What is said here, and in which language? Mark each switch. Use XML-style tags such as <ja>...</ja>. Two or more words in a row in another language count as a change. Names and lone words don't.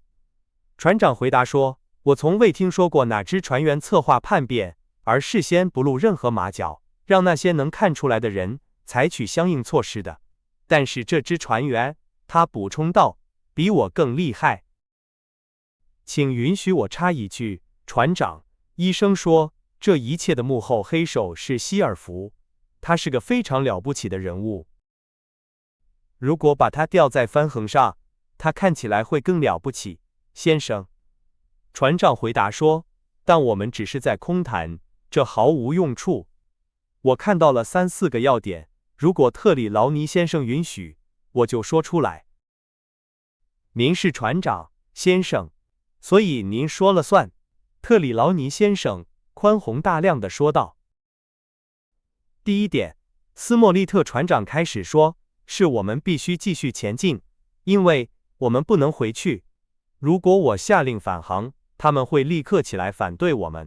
<zh>船長回答說，我從未聽說過哪支船員策劃叛變，而事先不露任何馬腳，讓那些能看出來的人採取相應措施的。但是這支船員，他補充道，比我更厲害。請允許我插一句，船長，醫生說，這一切的幕後黑手是希爾弗，他是個非常了不起的人物。如果把他吊在帆橫上，他看起來會更了不起，先生。船長回答說，但我們只是在空談，這毫無用處。我看到了3、4個要點，如果特里勞尼先生允許，我就說出來。您是船長，先生，所以您說了算。特里勞尼先生寬宏大量地說道。第一點，斯莫利特船長開始說，是我們必須繼續前進，因為我們不能回去。如果我下令返航，他們會立刻起來反對我們。</zh>